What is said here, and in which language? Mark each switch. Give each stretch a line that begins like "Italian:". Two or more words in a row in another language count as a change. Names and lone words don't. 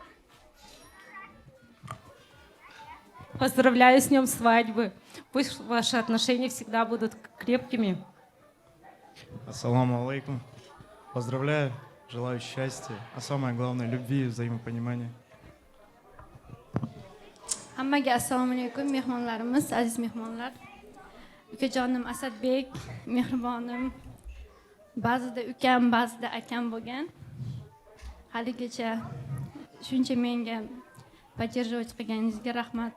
Russian: Поздравляю с днем свадьбы. Пусть ваши отношения всегда будут крепкими. Ассаламу алейкум. Поздравляю, желаю счастья, а самое главное любви и взаимопонимания.
Uzbek: Hammaga assalomu alaykum mehmonlarimiz, aziz mehmonlar. Ukajonim Asadbek, mehribonim. Ba'zida ukam, ba'zida akam bo'lgan. Haligacha shuncha menga поддерживать qilganingizga rahmat.